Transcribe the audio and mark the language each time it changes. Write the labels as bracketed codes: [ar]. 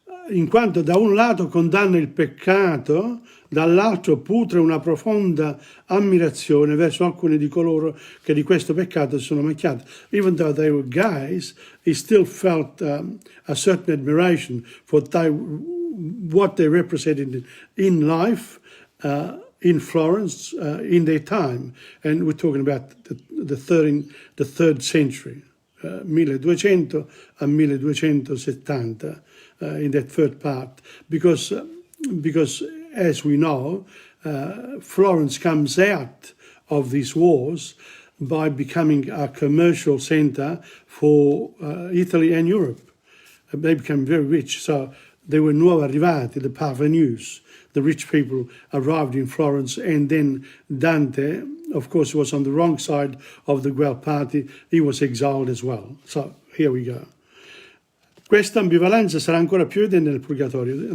[it] In quanto da un lato condanna il peccato, dall'altro putre una profonda ammirazione verso alcuni di coloro che di questo peccato si sono macchiati. [en] Even though they were gays, he still felt a certain admiration for what they represented in life, in Florence, in their time. And we're talking about the third century, 1200 a 1270, in that third part. Because as we know, Florence comes out of these wars by becoming a commercial centre for Italy and Europe. They became very rich. So they were [it] nuovi arrivati, [en] the parvenus. The rich people arrived in Florence, and then Dante, of course, was on the wrong side of the Guelph party. He was exiled as well. So here we go. [it] Questa ambivalenza sarà ancora più evidente nel Purgatorio.